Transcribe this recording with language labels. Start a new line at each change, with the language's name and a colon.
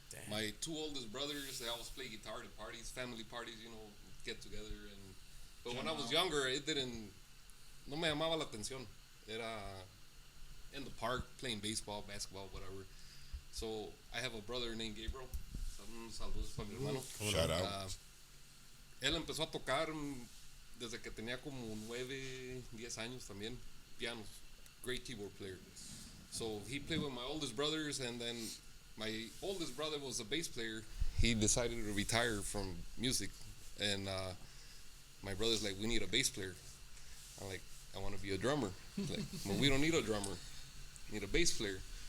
English: My 2 oldest brothers, they always play guitar at parties, family parties, get together. But when I was younger, it
Spanish: no me llamaba la atención.
English: Era in the park playing baseball, basketball, whatever. So I have a brother named Gabriel.
Spanish: Saludos para mi hermano.
English: Shout out.
Spanish: Él empezó a tocar desde que tenía como 9, 10 años también.
English: Pianos. Great keyboard player. So he played with my oldest brothers, and then my oldest brother was a bass player. He decided to retire from music, and my brother's like, we need a bass player. I'm like, I want to be a drummer. Like, well, we don't need a drummer. We need a bass player.